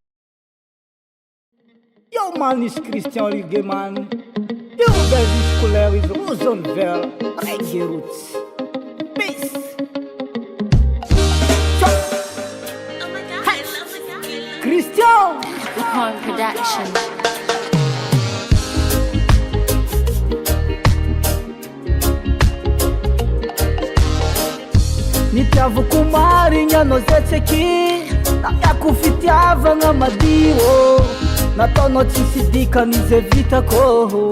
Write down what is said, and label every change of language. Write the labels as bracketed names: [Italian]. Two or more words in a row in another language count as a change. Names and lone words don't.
[English] Yo man, it's Christian Reggae man. Yo guys, scolaire is Rosenville. Reggae roots. Peace. Christian. Home production. [Malagasy] Nitiavako marigny anao zay tsy aky namiako fitiavagna madio nataonao tsisy dikan'izy vitako